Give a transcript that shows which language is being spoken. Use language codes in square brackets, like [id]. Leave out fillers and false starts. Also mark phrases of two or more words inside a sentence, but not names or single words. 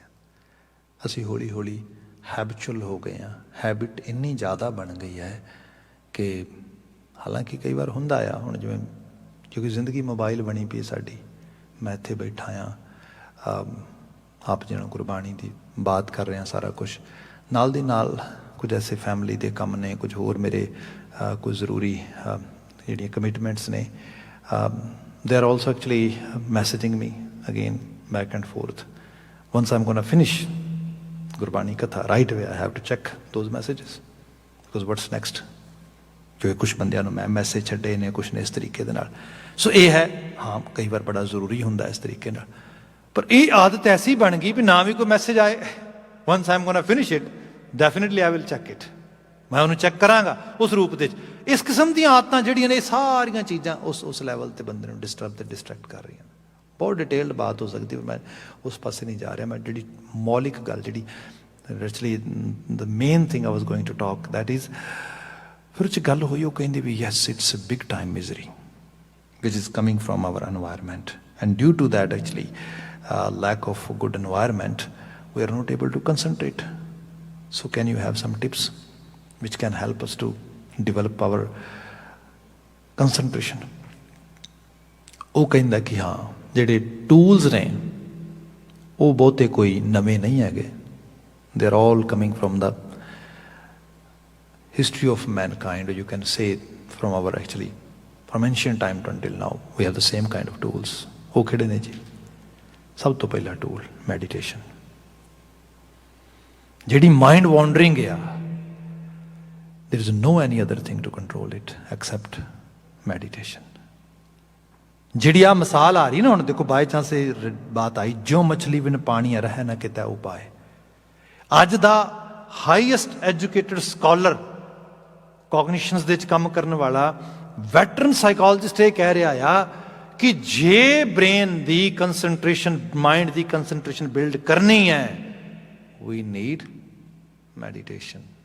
[pa] ਅਸੀਂ ਹੌਲੀ ਹੌਲੀ ਹੈਬਚੁਅਲ ਹੋ ਗਏ ਹਾਂ, ਹੈਬਿਟ ਇੰਨੀ ਜ਼ਿਆਦਾ ਬਣ ਗਈ ਹੈ ਕਿ ਹਾਲਾਂਕਿ ਕਈ ਵਾਰ ਹੁੰਦਾ ਆ, ਹੁਣ ਜਿਵੇਂ ਕਿਉਂਕਿ ਜ਼ਿੰਦਗੀ ਮੋਬਾਈਲ ਬਣੀ ਪਈ ਸਾਡੀ, ਮੈਂ ਇੱਥੇ ਬੈਠਾ ਹਾਂ, ਆਪ ਜਿਹਨਾਂ ਗੁਰਬਾਣੀ ਦੀ ਬਾਤ ਕਰ ਰਹੇ ਹਾਂ, ਸਾਰਾ ਕੁਛ ਨਾਲ ਦੀ ਨਾਲ ਕੁਝ ਐਸੇ ਫੈਮਿਲੀ ਦੇ ਕੰਮ ਨੇ, ਕੁਝ ਹੋਰ ਮੇਰੇ ਕੁਝ ਜ਼ਰੂਰੀ ਜਿਹੜੀਆਂ ਕਮਿਟਮੈਂਟਸ ਨੇ। [en] They are also actually messaging me again back and forth. Once I'm going to finish Gurbani Katha, right away I have to check those messages, because what's next? [pa] ਜੋ ਕੁਛ ਬੰਦਿਆਂ ਨੂੰ ਮੈਂ ਮੈਸੇਜ ਛੱਡੇ ਨੇ, ਕੁਛ ਨੇ ਇਸ ਤਰੀਕੇ ਦੇ ਨਾਲ। ਸੋ ਇਹ ਹੈ, ਹਾਂ ਕਈ ਵਾਰ ਬੜਾ ਜ਼ਰੂਰੀ ਹੁੰਦਾ ਇਸ ਤਰੀਕੇ ਨਾਲ, ਪਰ ਇਹ ਆਦਤ ਐਸੀ ਬਣ ਗਈ ਵੀ ਨਾ ਵੀ ਕੋਈ ਮੈਸੇਜ ਆਏ, [en] once I'm going to finish it, definitely I will check it, [pa] ਮੈਂ ਉਹਨੂੰ ਚੈੱਕ ਕਰਾਂਗਾ ਉਸ ਰੂਪ ਦੇ ਵਿੱਚ। ਇਸ ਕਿਸਮ ਦੀਆਂ ਆਦਤਾਂ ਜਿਹੜੀਆਂ ਨੇ, ਇਹ ਸਾਰੀਆਂ ਚੀਜ਼ਾਂ ਉਸ ਲੈਵਲ 'ਤੇ ਬੰਦੇ ਨੂੰ ਡਿਸਟਰਬ ਤੇ ਡਿਸਟਰੈਕਟ ਕਰ ਰਹੀਆਂ। ਬਹੁਤ ਡਿਟੇਲਡ ਬਾਤ ਹੋ ਸਕਦੀ, ਪਰ ਮੈਂ ਉਸ ਪਾਸੇ ਨਹੀਂ ਜਾ ਰਿਹਾ। ਮੈਂ ਜਿਹੜੀ ਮੌਲਿਕ ਗੱਲ, ਜਿਹੜੀ [en] actually the main thing I was going to talk, that is, [pa] ਫਿਰ ਉਹ 'ਚ ਗੱਲ ਹੋਈ, ਉਹ ਕਹਿੰਦੀ ਵੀ [en] yes it's a big time misery which is coming from our environment, and due to that actually lack of good environment, we are not able to concentrate. So can you have some tips which can help us to develop our concentration? [pa] ਉਹ ਕਹਿੰਦਾ ਕਿ ਹਾਂ, ਜਿਹੜੇ ਟੂਲਸ ਨੇ ਉਹ ਬਹੁਤੇ ਕੋਈ ਨਵੇਂ ਨਹੀਂ ਹੈਗੇ, [en] they are all coming from the history of mankind, you can say from our actually from ancient time to until now we have the same kind of tools. [pa] ਉਹ ਕਿਹੜੇ ਨੇ ਜੀ? ਸਭ ਤੋਂ ਪਹਿਲਾ ਟੂਲ ਮੈਡੀਟੇਸ਼ਨ। ਜਿਹੜੀ [en] mind wandering [pa] ਆ, [en] there is no any other thing to control it except meditation. [pa] ਜਿਹੜੀ ਆ ਮਿਸਾਲ ਆ ਰਹੀ ਨਾ, ਹੁਣ ਦੇਖੋ [en] by chance [pa] ਇਹ ਬਾਤ ਆਈ, ਜੋ ਮਛਲੀ ਬਿਨ ਪਾਣੀ ਰਹਿ ਨਾ ਕਿਤੇ ਉਪਾਏ। ਅੱਜ ਦਾ [en] highest educated scholar, [pa] ਕੋਗਨੀਸ਼ਨਸ ਦੇ ਵਿੱਚ ਕੰਮ ਕਰਨ ਵਾਲਾ [en] veteran psychologist [pa] ਇਹ ਕਹਿ ਰਿਹਾ ਆ ਕਿ ਜੇ ਬ੍ਰੇਨ ਦੀ ਕੰਸਨਟ੍ਰੇਸ਼ਨ, ਮਾਈਂਡ ਦੀ ਕੰਸਨਟ੍ਰੇਸ਼ਨ ਬਿਲਡ ਕਰਨੀ ਹੈ, [en] we need meditation.